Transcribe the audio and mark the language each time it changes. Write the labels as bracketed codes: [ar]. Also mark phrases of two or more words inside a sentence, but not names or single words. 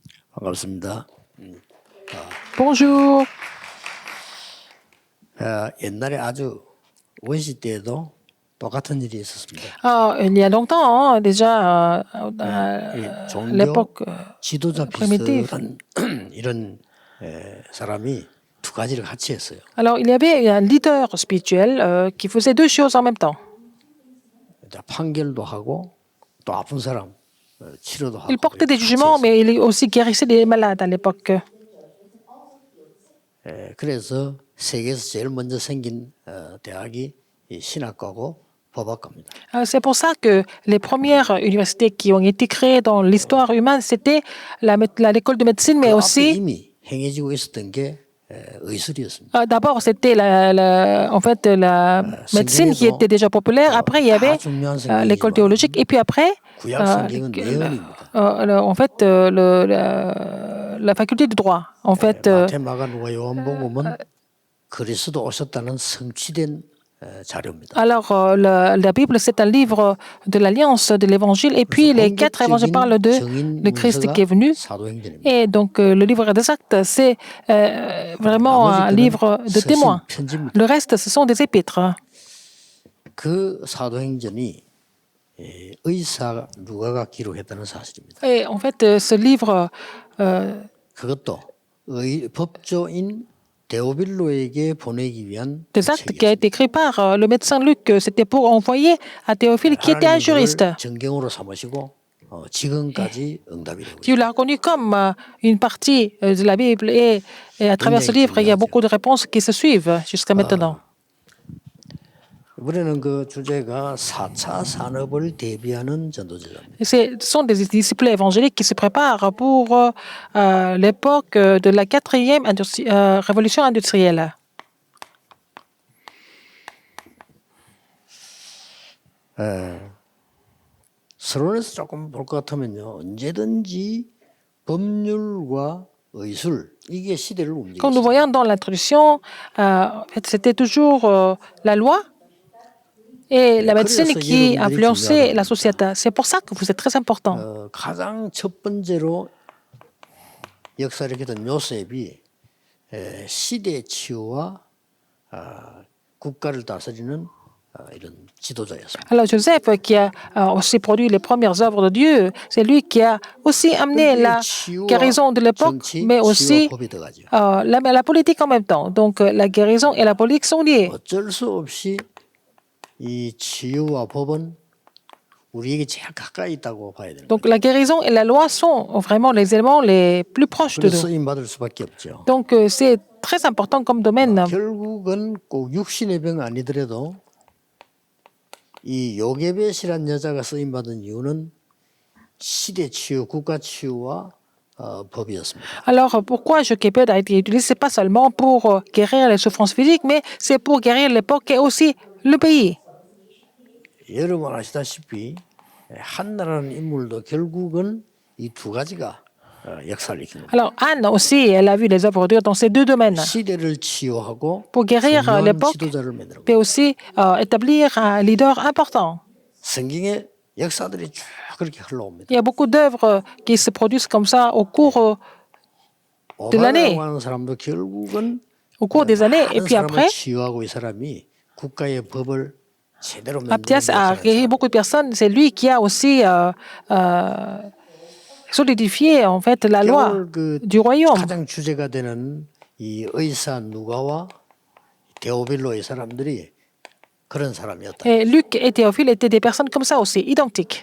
[ko] 반갑습니다. [fr] Bonjour. [ko] 옛날에 아주 원시 때에도 똑같은 일이 있었습니다. [fr] Il y a longtemps, hein, déjà, [ko] 이 [fr] à [ko] 종교 [fr] l'époque [ko] 지도자 [fr] primitive. [ko] 비슷한 이런 사람이 두 가지를 같이 했어요. [fr] Alors, il y avait un leader spirituel qui faisait deux choses en même temps. [ko] 판결도 하고 또 아픈 사람 치료도 하고 [fr] Il portait des [ko] 같이 [fr] jugements, [ko] 했어요. [fr] mais il aussi guérissait les malades à l'époque. [ko] 그래서 세계에서 제일 먼저 생긴 대학이 이 신학과고 법학과입니다. [fr] C'est pour ça que les premières universités qui ont été créées dans l'histoire humaine, c'était l'école de médecine, mais [ko] 그 앞에 [fr] aussi, [ko] 이미 행해지고 있었던 게 의술이었습니다. [fr] d'abord, c'était en fait, la médecine qui était déjà populaire. Après, il y avait l'école théologique. Et puis après, [ko] 구약 성경은 예언입니다. [fr] en fait, la faculté de droit. En fait, [ko] 마태, 마가, 누가, 요한복음은 그리스도 오셨다는 성취된 자료입니다. [fr] alors, la Bible, c'est un livre de l'Alliance, de l'Évangile. Et puis, les quatre évangiles parlent de Christ qui est venu. [ko] 사도행전입니다. [fr] Et donc, le livre des actes, c'est vraiment un livre de témoins. Le reste, ce sont des épîtres. [ko] 그 사도행전이 의사 누가가 기록했다는 사실입니다. [fr] Et en fait, ce livre, [ko] 그것도 법조인 데오빌로에게 보내기 위한 [fr] des actes qui a été écrit par le médecin Luc, c'était pour envoyer à Théophile, qui était un juriste, [ko] 정경으로 삼으시고 지금까지 응답이 되고 [fr] qui l'a reconnu comme une partie de la Bible. Et à travers ce livre, il y a beaucoup de réponses qui se suivent jusqu'à maintenant. [ko] 이번에는 그 주제가 4차 산업을 대비하는 전도제자입니다. [fr] Ce sont des disciples évangéliques qui se préparent pour l'époque de la quatrième révolution industrielle. [ko] 서론에서 조금 볼 것 같으면요, 언제든지 법률과 의술 이게 시대를 [fr] Comme nous [ko] 움직였어요. [fr] voyons dans l'introduction, en fait, c'était toujours la loi et la médecine qui influençaient la société. C'est pour ça que vous êtes très important. [ko] 가장 첫 번째로 역사를 일으켰던 요셉이 시대 치유와 국가를 다스리는 이런 지도자였습니다. [fr] Alors Joseph, qui a aussi produit les premières œuvres de Dieu, c'est lui qui a aussi amené la guérison de l'époque, mais aussi la politique en même temps. Donc la guérison et la politique sont liées. [ko] 어쩔 수 없이 이 치유와 법은 우리에게 제일 가까이 있다고 봐야 됩니다. [fr] Donc la guérison et la loi sont vraiment les éléments les plus proches de [ko] 그래서 [fr] nous. [ko] 쓰임 받을 수밖에 없죠. [fr] Donc c'est très important comme domaine. [ko] 결국은 꼭 육신의 병 아니더라도 이 요게벳이란 여자가 쓰임 받은 이유는 시대 치유, 국가 치유와 법이었습니다. [fr] Alors pourquoi Jochebed a été utilisé? C'est pas seulement pour guérir les souffrances physiques, mais c'est pour guérir l'époque et aussi le pays. [ko] 여러분 아시다시피 한나라는 인물도 결국은 이 두 가지가 역사를 일으킵니다. [fr] Alors Anne aussi, elle a vu les œuvres de Dieu dans ces deux domaines. [ko] 시대를 치유하고 [fr] Pour guérir [ko] 중요한 [fr] l'époque, [ko] 지도자를 만들고 [fr] mais aussi établir un leader important. [ko] 성경의 역사들이 쭉 그렇게 흘러옵니다. [fr] Il y a beaucoup d'œuvres qui se produisent comme ça au cours de l'année, [ko] 오바마라고 하는 사람도 결국은 [fr] au cours des années. Et [ko] 많은 [fr] puis [ko] 사람을 [fr] après, [ko] 치유하고 이 사람이 국가의 법을 제대로 만드는 [fr] Aptias a [ko] 역사를 [fr] guéri beaucoup de personnes. C'est lui qui a aussi solidifié en fait la loi [ko] 그 [fr] du royaume. [ko] 가장 주제가 되는 이 의사 누가와 데오빌로 이 사람들이 그런 사람이었다. [fr] Et Luc et Théophile étaient des personnes comme ça aussi, identiques.